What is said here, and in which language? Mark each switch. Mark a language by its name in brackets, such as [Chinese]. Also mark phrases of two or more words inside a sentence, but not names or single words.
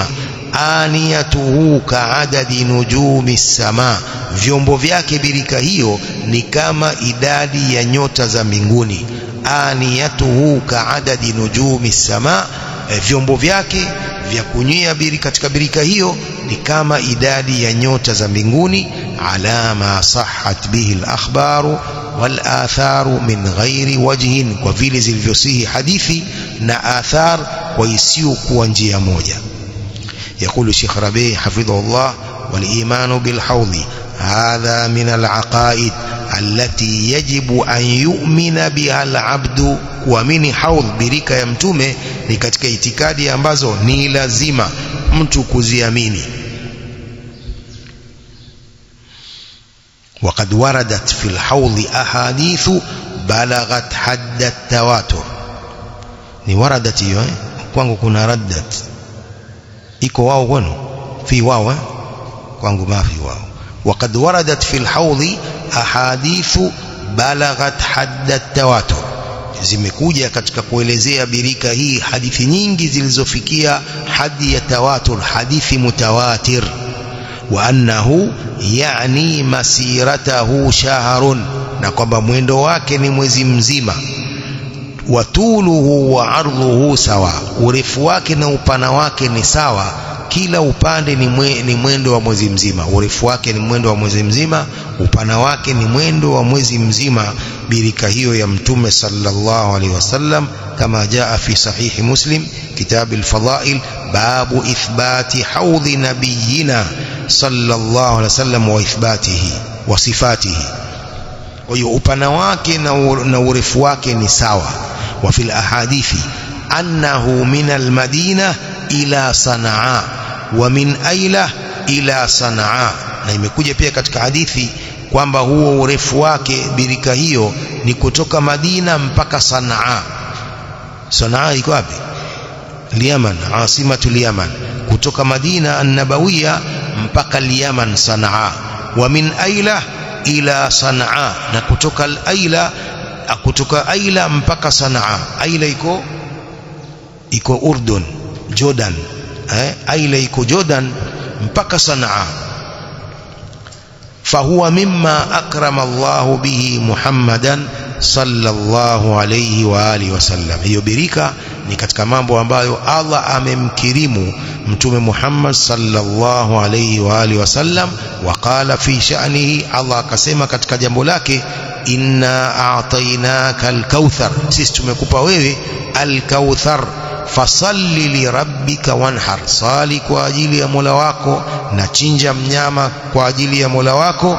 [Arabic] آنيته كعدد نجوم السماء, [Swahili] vyombo vyake birika hiyo ni kama idadi ya nyota za mbinguni. [Arabic] آنيته كعدد نجوم السماء, [Swahili] vyombo vyake vya kunywea katika birika hiyo ni kama idadi ya nyota za mbinguni. [Arabic] على ما صحت به الأخبار والآثار من غير وجه, [Swahili] kwa vile zilivyosihi hadithi na athar kwa isiyo kuwa njia moja. [Arabic] يقول الشيخ ربيع حفظه الله: والإيمان بالحوض هذا من العقائد التي يجب أن يؤمن بها العبد. [Swahili] kuamini haudh, birika ya Mtume, ni katika itikadi ambazo ni lazima mtu kuziamini. [Arabic] وقد وردت في الحوض أحاديث بلغت حد التواتر. [Swahili] ni waradat hiyo, kwangu kuna raddat. iko wao kwenu? fi wao, kwangu mafi wao. [Arabic] وقد وردت في الحوض أحاديث بلغت حد التواتر, [Swahili] zimekuja katika kuelezea birika hii hadithi nyingi zilizofikia hadi ya tawatur, hadithi mutawatir. [Arabic] وأنه [Swahili] yani [Arabic] مسيرته شهر, [Swahili] na kwamba mwendo wake ni mwezi mzima. [Arabic] وطوله وعرضه سواء, [Swahili] urefu wake na upana wake ni sawa, kila upande ni mwendo wa mwezi mzima. Urefu wake ni mwendo wa mwezi mzima, upana wake ni mwendo wa mwezi mzima, birika hiyo ya Mtume [Arabic] صلى الله عليه وسلم كما جاء في صحيح مسلم كتاب الفضائل باب إثبات حوض نبينا صلى الله عليه وسلم وإثباته وصفاته. [Swahili] ويؤبنا wake na urefu wake ni sawa. [Arabic] وفي الأحاديث أنه من المدينة إلى صنعاء ومن أيلة إلى صنعاء. [Swahili] Na imekuja pia katika hadithi kwamba huo urefu wake birika hiyo ni kutoka Madina mpaka Sanaa. Sanaa iko wapi? Yaman, [Arabic] عاصمة اليمن. [Swahili] Kutoka Madina an-Nabawiyya mpaka Yaman Sanaa. [Arabic] ومن أيلة إلى صنعاء, [Swahili] na kutoka Aila mpaka Sanaa. Aila iko Urdun, Jordan. Aila iko Jordan mpaka Sanaa. [Arabic] فهو مما أكرم الله به محمدا صلى الله عليه وآله وسلم. [Swahili] hiyo birika ni katika mambo ambayo Allah amemkirimu mtume Muhammad [Arabic] صلى الله عليه وعلى آله وسلم. وقال في شأنه, [Swahili] Allah akasema katika jambo lake, [Arabic] إنا أعطيناك الكوثر, [Swahili] sisi tumekupa wewe al-kauthar, [Arabic] فصل لربك وانحر, [Swahili] sali kwa ajili ya Mola wako na chinja mnyama kwa ajili ya Mola wako.